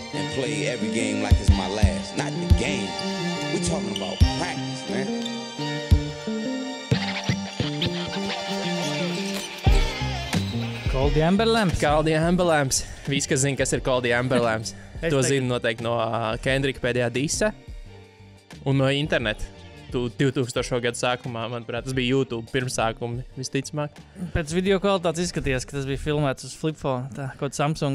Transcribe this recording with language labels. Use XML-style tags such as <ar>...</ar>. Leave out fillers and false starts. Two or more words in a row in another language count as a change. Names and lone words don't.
<en>play every game like it's my last. Not the game. We talking about practice, man. Call the Amber Lamps. Call the Amber Lamps.</en> <lv>Visi, kas zina, kas ir</lv> <en>Call the Amber Lamps.</en> <lv>To zina noteikti no Kendrika pēdējā disa un no interneta. 2000. gadu sākumā, manuprāt, tas bija YouTube pirmsākumi, visticamāk. Pēc video kvalitātes izskatījās, ka tas bija filmēts uz flipphone, tā kaut Samsung</lv>